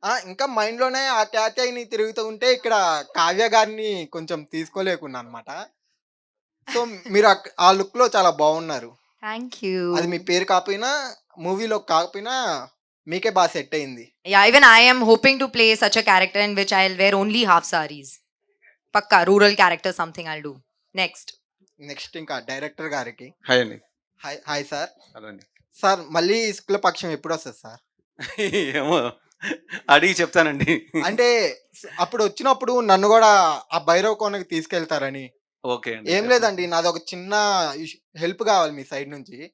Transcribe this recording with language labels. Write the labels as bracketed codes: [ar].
[te] ఇంకా మైండ్లోనే ఆ క్యాత్యాయిని తిరుగుతూ ఉంటే ఇక్కడ కావ్య గారిని కొంచెం తీసుకోలేకున్నా అనమాట. సో మీరు ఆ లుక్లో చాలా బాగున్నారు. [en] Thank you. [te] అది మీ పేరు కాకపోయినా మూవీలో కాకపోయినా మీకే బాగా సెట్ అయింది. [en] Yeah, even I am hoping to play such a character in which I'll wear only half sarees. Pakka, rural character, something I'll do. Next. [te] Next ఇంకా డైరెక్టర్ గారికి. హాయ్ అండి. Hi sir. హలో అండి. Sir మళ్ళీ శుక్లపక్షం ఎప్పుడు వస్తుంది sir? ఏమో అడిగి చెప్తానండి. అంటే అప్పుడు వచ్చినప్పుడు నన్ను కూడా ఆ భైరవ కోనకి తీసుకెళ్తారని. ఓకే అండి. ఏం లేదండి, నాది ఒక చిన్న హెల్ప్ కావాలి మీ సైడ్ నుంచి.